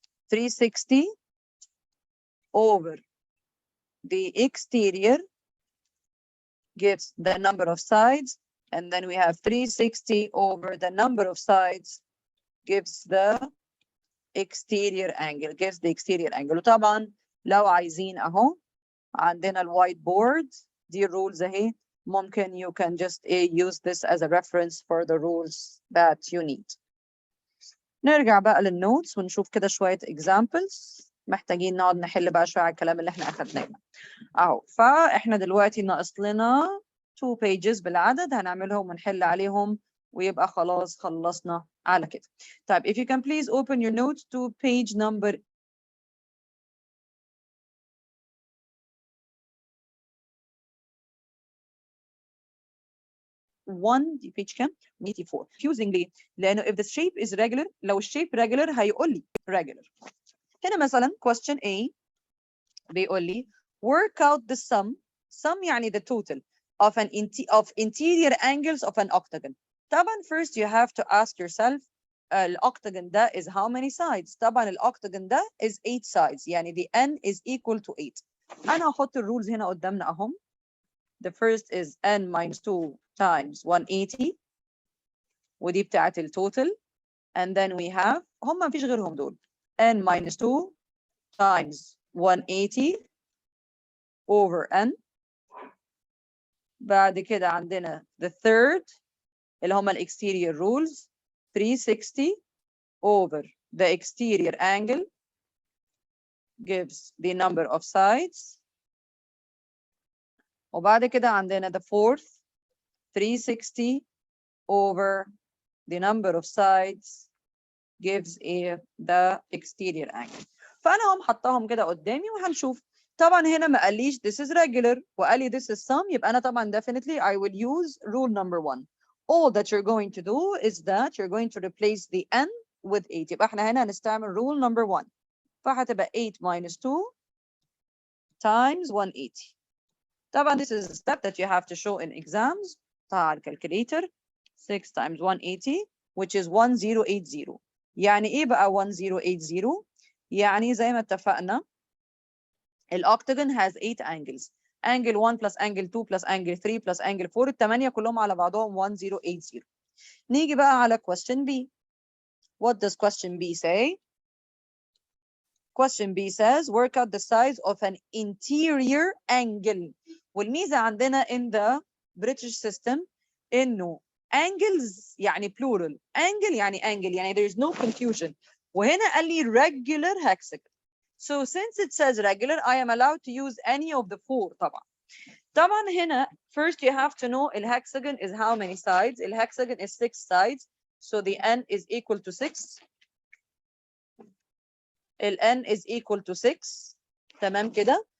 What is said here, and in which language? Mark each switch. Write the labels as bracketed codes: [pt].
[en] 360 over the exterior gives the number of sides, and then we have 360 over the number of sides gives the exterior angle, gives the exterior angle. [ar] وطبعا لو عايزين اهو عندنا الوايت بورد دي [en] rules [ar] اهي ممكن [en] you can just use this as a reference for the rules that you need. [ar] نرجع بقى للنوتس ونشوف كده شوية examples. محتاجين نقعد نحل بقى شوية على الكلام اللي احنا اخدناه اهو. فاحنا دلوقتي ناقص لنا 2 pages بالعدد هنعملهم ونحل عليهم ويبقى خلاص خلصنا على كده. طيب [en] if you can please open your notes to page number 1 [ar] دي page كام؟ [en] 84. confusing [ar] ليه؟ لأنه [en] if the shape is regular [ar] لو الشيب [en] regular [ar] هيقول لي [en] regular. [ar] هنا مثلا [en] question A [ar] بيقول لي [en] work out the sum [ar] يعني [en] the total of interior angles of an octagon. [ar] طبعا [en] first you have to ask yourself الoctagon [ar] ده [en] is how many sides. [ar] طبعا [en] الoctagon ده is 8 sides [ar] يعني [en] the n is equal to 8. [ar] أنا هحط الرولز هنا قدامنا أهم. [en] The first is n minus 2 times 180 [ar] ودي بتاعت التوتال. [en] And then we have [ar] هم مفيش غيرهم دول [en] n minus 2 times 180 over n. [ar] بعد كده عندنا [en] the third [ar] اللي هم [en] exterior rules 360 over the exterior angle gives the number of sides. [ar] وبعد كده عندنا [en] the fourth 360 over the number of sides gives the exterior angle. [ar] فأنا هم حطاهم كده قدامي وهنشوف. طبعا هنا ما قاليش [en] this is regular [ar] وقال لي [en] this is sum [ar] يبقى أنا طبعا [en] definitely I will use rule number 1. All that you're going to do is that you're going to replace the n with 8. [ar] يبقى احنا هنا هنستعمل [en] rule number 1. [ar] فهتبقى [en] 8 minus 2 times 180. [ar] طبعا [en] this is a step that you have to show in exams. طبعا calculator 6 times 180 which is 1080. [ar] يعني ايه بقى 1080؟ يعني زي ما اتفقنا الoctagon [en] has 8 angles. angle 1 plus angle 2 plus angle 3 plus angle 4 [ar] الثمانية كلهم على بعضهم [en] 1080. [ar] نيجي بقى على question B. [en] What does question B say? Question B says work out the size of an interior angle. [ar] والميزة عندنا [en] in the British system [ar] إنه [en] angles [ar] يعني [en] plural angle يعني angle يعني there is no confusion. [ar] وهنا قال لي regular hexagon. [en] So since it says regular I am allowed to use any of the four [ar] طبعا هنا [en] first you have to know the hexagon is how many sides. The hexagon is 6 sides, so the n is equal to 6. The n is equal to 6. [ar] تمام كده.